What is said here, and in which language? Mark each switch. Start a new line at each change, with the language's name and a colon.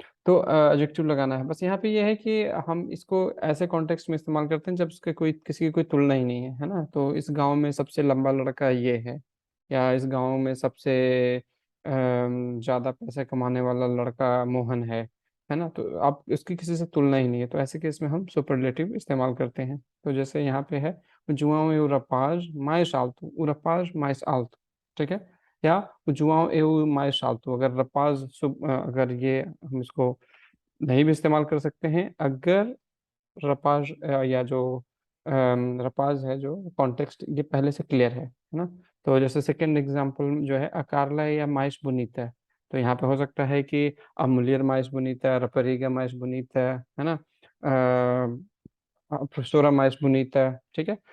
Hindi: तो एडजेक्टिव लगाना है। बस यहाँ पे ये है कि हम इसको ऐसे कॉन्टेक्स्ट में इस्तेमाल करते हैं जब उसके कोई, किसी की कोई तुलना ही नहीं है ना। तो इस गांव में सबसे लंबा लड़का ये है, या इस गांव में सबसे ज़्यादा पैसे कमाने वाला लड़का मोहन है ना, तो आप इसकी किसी से तुलना ही नहीं है, तो ऐसे केस में हम सुपरलेटिव इस्तेमाल करते हैं। तो जैसे यहाँ पे है
Portuguese: João é o rapaz mais alto, o rapaz mais alto,
Hindi: ठीक है। या
Portuguese: João é o mais alto,
Hindi: अगर रपाज अगर ये हम इसको नहीं भी इस्तेमाल कर सकते हैं, अगर रपाज या जो रपाज है, जो कॉन्टेक्स्ट ये पहले से क्लियर है ना। तो जैसे सेकंड एग्जांपल जो है अकारला या माइस bonita, तो यहाँ पे हो सकता है कि
Portuguese: a mulher mais bonita, a rapariga mais bonita,
Hindi: है ना, प्रोफेसोरा mais bonita, ठीक है।